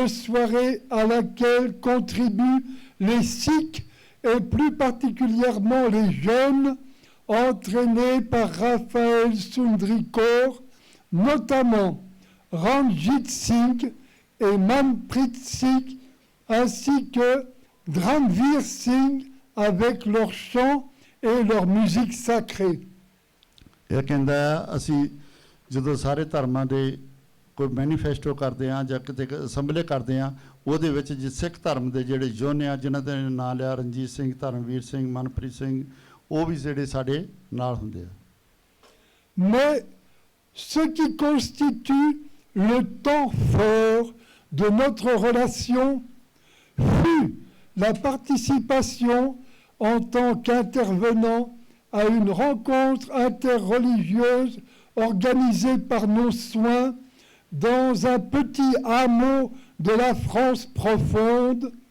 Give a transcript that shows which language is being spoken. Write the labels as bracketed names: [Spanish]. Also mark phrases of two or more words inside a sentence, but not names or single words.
[French] soirée à laquelle contribuent les Sikhs et plus particulièrement les jeunes, entraînés par Raphaël Sundri Kaur, notamment Ranjit Singh et Manpreet Singh, ainsi que Dranveer Singh avec leurs chants et leur musique sacrée. [Punjabi] ਇਹ ਕਹਿੰਦਾ ਅਸੀਂ ਜਦੋਂ ਸਾਰੇ ਧਰਮਾਂ ਦੇ ਕੋਈ ਮੈਨੀਫੈਸਟੋ ਕਰਦੇ ਹਾਂ ਜਾਂ ਕਿਤੇ ਅਸੈਂਬਲੀ ਕਰਦੇ ਹਾਂ ਉਹਦੇ ਵਿੱਚ ਸਿੱਖ ਧਰਮ ਦੇ ਜਿਹੜੇ ਯੋਧੇ ਆ ਜਿਨ੍ਹਾਂ ਦੇ ਨਾਂ ਲਿਆ ਰਣਜੀਤ ਸਿੰਘ, ਧਰਮਵੀਰ ਸਿੰਘ, ਮਨਪ੍ਰੀਤ ਸਿੰਘ, ਉਹ ਵੀ ਜਿਹੜੇ ਸਾਡੇ ਨਾਲ ਹੁੰਦੇ ਆ। [French] Mais ce qui constitue le temps fort de notre relation fut la participation en tant qu'intervenant à une rencontre interreligieuse organisée par nos soins dans un petit hameau de la France profonde